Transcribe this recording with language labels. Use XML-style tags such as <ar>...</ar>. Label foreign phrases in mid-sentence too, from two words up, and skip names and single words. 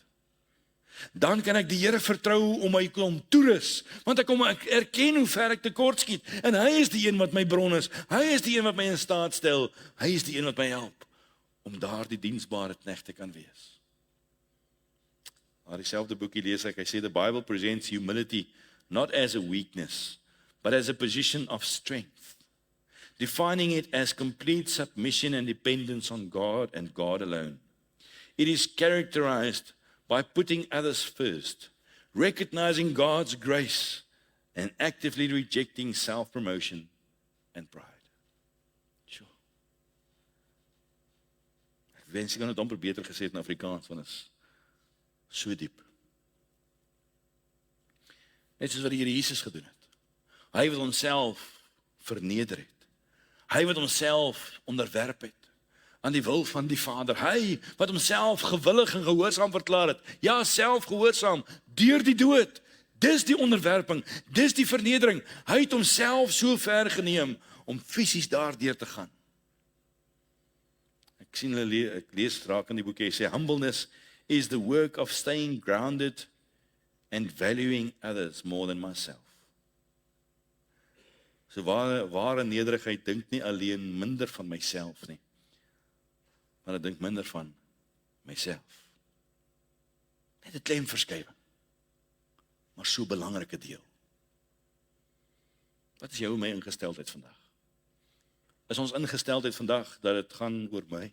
<af>Dan kan ek die Here vertrou om my kom toerus, want ek erken hoe ver ek tekort skiet, en hy is die een wat my bron is, hy is die een wat my in staat stel, hy is die een wat my help om daar die diensbare knegt te kan wees. Maar dieselfde boekie lees ek, hy sê,</af> <en>the Bible presents humility not as a weakness, but as a position of strength, defining it as complete submission and dependence on God and God alone. It is characterized by putting others first, recognizing God's grace, and actively rejecting self-promotion and pride. Sure.</en> <af>Ek wens ek kan het amper beter gesê het in Afrikaans, want is so diep. Net soos wat die Here Jesus gedoen het. Hy wat homself verneder het. Hy wat homself onderwerp het aan die wil van die Vader. Hy wat homself gewillig en gehoorsaam verklaar het. Ja, self gehoorsaam deur die dood. Dis die onderwerping, dis die vernedering. Hy het homself so ver geneem om fisies daardeur te gaan. Ek sien ek lees raak in die boek, hy sê,</af> <en>humbleness is the work of staying grounded and valuing others more than myself.</en> <af>So ware nederigheid dink nie alleen minder van myself nie, maar ek dink minder van myself. Net 'n klein verskywing, maar so 'n belangrike deel. Wat is jou en my ingesteldheid vandag? Is ons ingesteldheid vandag dat dit gaan oor my?</af>